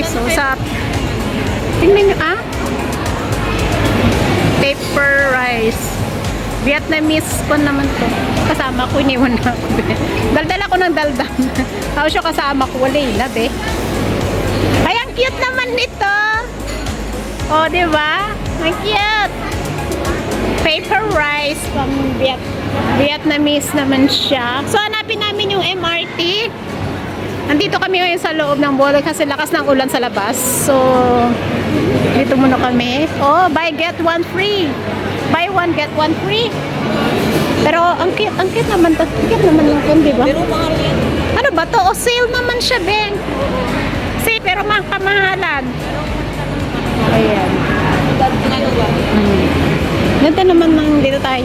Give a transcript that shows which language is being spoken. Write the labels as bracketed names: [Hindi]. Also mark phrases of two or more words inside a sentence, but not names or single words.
[Filipino] So, tingnan nyo, [English] paper rice. [Filipino] Vietnamese pa naman to. Kasama ko, iniwan na ako. Daldal ako ng daldal. Tapos yung kasama ko, wala ilab eh. Ay, ang cute naman nito. O, diba? Ang cute. [English] Paper rice from Vietnamese [Filipino] naman siya. So, hanapin namin yung MRT. Nandito kami ngayon sa loob ng mall kasi lakas ng ulan sa labas. So, dito muna kami. [English] Oh, buy get one free. Buy one get one free. [Filipino] Pero ang cute naman to. Cute naman lang, di ba? Pero mahal yan. Ano ba to? O sale naman siya, Ben. See, pero kamahalan. Ayan. Ganda naman ng dito tayo.